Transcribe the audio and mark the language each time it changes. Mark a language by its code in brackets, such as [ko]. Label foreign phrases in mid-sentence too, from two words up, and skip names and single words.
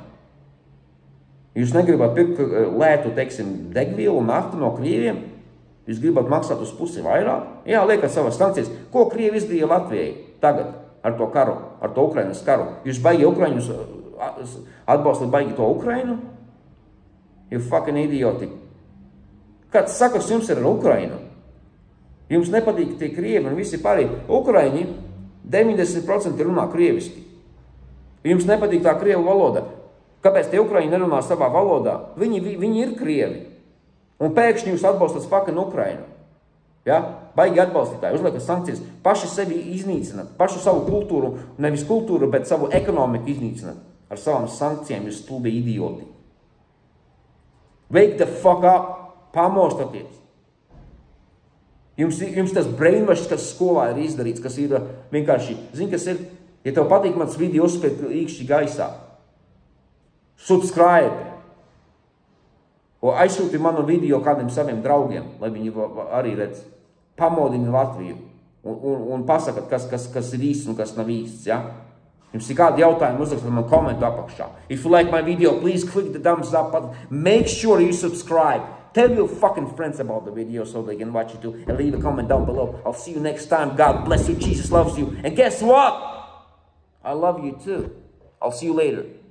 [lv] Jūs negribat pirkt lētu, teiksim, degvielu un naftu no Krieviem? Jūs gribat maksāt uz pusi vairāk? Jā, liekat savas sankcijas. Ko Krievi izdarīja Latvijai tagad ar to karu, ar to Ukrainas karu? Jūs baigi Ukraiņus atbalstat baigi to Ukrainu? [en] You fucking idioti. [lv] Kāds sakars jums ir ar Ukrainu? Jums nepatīk tie Krievi un visi pārējie. Ukraiņi 90% runā krieviski. Jums nepatīk tā Krievu valoda. Kāpēc tie Ukraiņi nerunā savā valodā? Viņi ir Krievi. Un pēkšņi jūs atbalstat fucking Ukrainu. Ja? Baigi atbalstītāji, uzliekat sankcijas, paši sevi iznīcināt, pašu savu kultūru, nevis kultūru, bet savu ekonomiku iznīcināt. Ar savām sankcijām jūs stulbi idioti. [en] Wake the fuck up, [lv] pamostoties. Jums tas brainwash, kas skolā ir izdarīts, kas ir vienkārši, zini, kas ir, ja tev patīk mans video, uzspied īkšķi gaisā. Subscribe. O aizsūti manu video kādiem saviem draugiem, lai viņi arī redz. Pamodini Latviju un pasakat, kas ir īsts un kas nav īsts, ja? Jums ir kādi jautājumi, uzrakstiet man komentu apakšā. [en] If you like my video, please click the thumbs up button. Make sure you subscribe. Tell your fucking friends about the video so they can watch it too. And leave a comment down below. I'll see you next time. God bless you. Jesus loves you. And guess what? I love you too. I'll see you later.